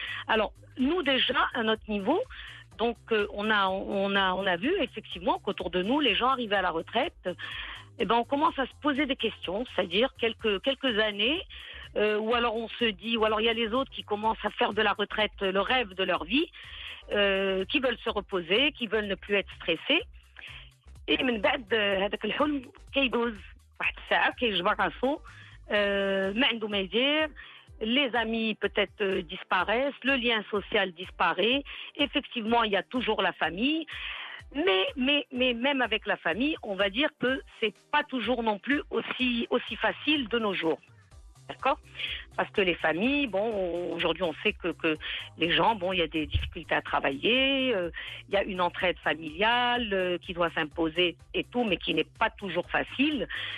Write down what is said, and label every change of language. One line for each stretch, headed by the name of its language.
French: Alors, nous déjà, à notre niveau, donc on a vu effectivement qu'autour de nous, les gens arrivés à la retraite, on commence à se poser des questions, c'est-à-dire quelques années, ou alors on se dit, ou alors il y a les autres qui commencent à faire de la retraite le rêve de leur vie, qui veulent se reposer, qui veulent ne plus être stressés.
Arabic: Et من بعد هذاك الحلم كيدوز واحد الساعة كيجبر راسو ما عنده ما يدير.
French: Les amis peut-être disparaissent, le lien social disparaît. Effectivement, il y a toujours la famille. Mais même avec la famille, on va dire que c'est pas toujours non plus aussi facile de nos jours. D'accord? Parce que les familles, aujourd'hui on sait que les gens, il y a des difficultés à travailler, il y a une entraide familiale qui doit s'imposer et tout, mais qui n'est pas toujours facile.